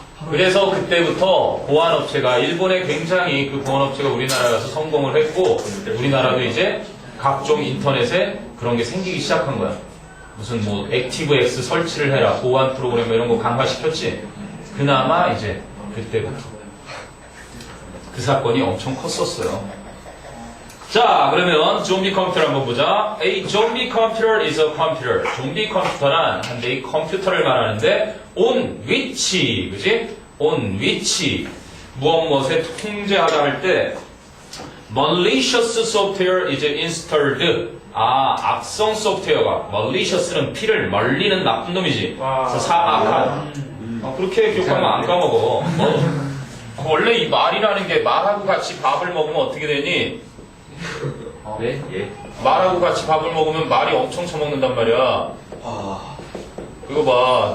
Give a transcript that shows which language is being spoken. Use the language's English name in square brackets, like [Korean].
[Korean] 그래서 그때부터 보안업체가 일본에 굉장히 그 보안업체가 우리나라에 와서 성공을 했고 우리나라도 이제 각종 인터넷에 그런 게 생기기 시작한 거야. 무슨 뭐 액티브엑스 설치를 해라, 보안 프로그램 이런 거 강화시켰지. 그나마 이제 그때부터 그 사건이 엄청 컸었어요. 자, 그러면 좀비 컴퓨터를 한번 보자. [English] A zombie computer is a computer. [Korean] 좀비 컴퓨터란 한 대의 컴퓨터를 말하는데 [English] on which, [Korean] 그지? [English] on which [Korean] 무엇에 통제하다 할 때 [English] malicious software is installed. [Korean] 아, 악성 소프트웨어가 malicious는 피를 멀리는 나쁜 놈이지. 그래서 사악한. 그렇게 기억하면 안 까먹어. 원래 이 말이라는 게 말하고 같이 밥을 먹으면 어떻게 되니? 네? 예. 말하고 같이 밥을 먹으면 말이 엄청 처먹는단 말이야. 그거 봐.